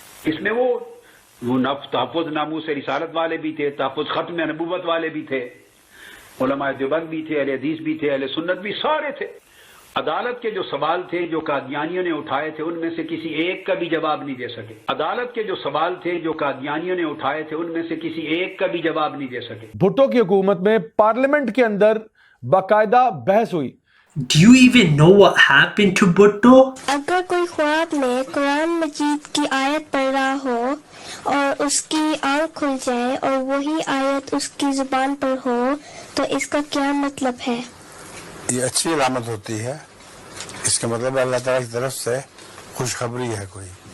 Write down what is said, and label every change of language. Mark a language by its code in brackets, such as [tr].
[ur] اس میں وہ تحفظ ناموس رسالت والے بھی تھے، تحفظ ختم نبوت والے بھی تھے، علماء دیوبند بھی تھے، اہل حدیث بھی تھے، اہل سنت بھی، سارے تھے. عدالت کے جو سوال تھے جو قادیانیوں نے اٹھائے تھے ان میں سے کسی ایک کا بھی جواب نہیں دے سکے. عدالت کے جو سوال تھے جو قادیانیوں نے اٹھائے تھے ان میں سے کسی ایک کا بھی جواب نہیں دے سکے. بھٹو کی حکومت میں پارلیمنٹ کے اندر باقاعدہ بحث ہوئی. [en] Do you even know what happened to Bhutto? [ur] اگر کوئی خواب میں قرآن مجید کی آیت پڑھ رہا ہو اور اس کی آنکھ کھل جائے اور وہی آیت اس کی زبان پر ہو تو اس کا کیا مطلب ہے؟ یہ اچھی علامت ہوتی ہے، اس کا مطلب اللہ تعالیٰ کی طرف سے خوشخبری ہے کوئی.